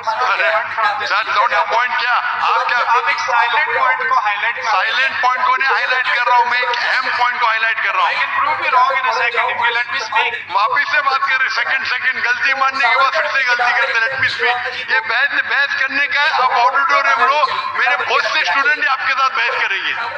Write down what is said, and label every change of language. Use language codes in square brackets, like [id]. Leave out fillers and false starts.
[hi] अरे sir [en] note the point, [hi] क्या आप क्या आप एक साइलेंट पॉइंट को हाईलाइट कर रहे हैं। साइलेंट पॉइंट को नहीं हाईलाइट कर रहा हूँ, मैं एक अहम पॉइंट को हाईलाइट कर रहा [en] I [hi] हूँ। [en] can prove you wrong in a second if you let me speak. [hi] वापिस से बात कर रहे, सेकंड गलती मानने के बाद फिर से गलती करते, [en] Let me speak. [hi] ये बहस करने का है, आप ऑडिटोरियम लो, मेरे बहुत से स्टूडेंट आपके साथ बहस करेंगे।